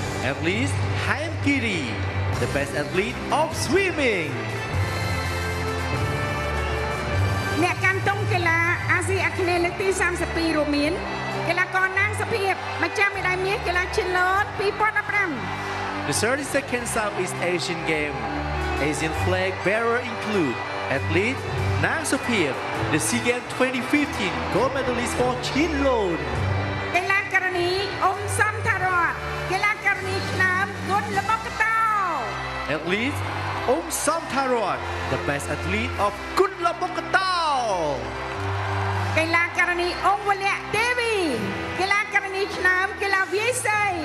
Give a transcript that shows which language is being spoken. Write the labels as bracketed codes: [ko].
[en] Athlete Haim Kiri, the best athlete of swimming. [km] អ្នកកាន់ទង់កីឡាអាស៊ីអាគ្នេយ៍លើកទី 32 រួមមានកីឡាករ ណាង សុភាព ម្ចាស់មេដាយមាស កីឡាឈិនឡូត 2015 [en] The 32nd Southeast Asian Game Asian flag bearer include athlete Nang Sopir, the SEA Games 2015 gold medalist for Chin Lone. [km] កីឡាករនី អ៊ុំ សំថារត កីឡាករនីឆ្នើម គុណ ល្បុក្កតោ [en] Athlete Somtharot, the best athlete of Kunla Bokatao. [km] កីឡាករនី អ៊ុំ វលៈ ទេវី កីឡាករនីឆ្នើម កីឡាវាយសី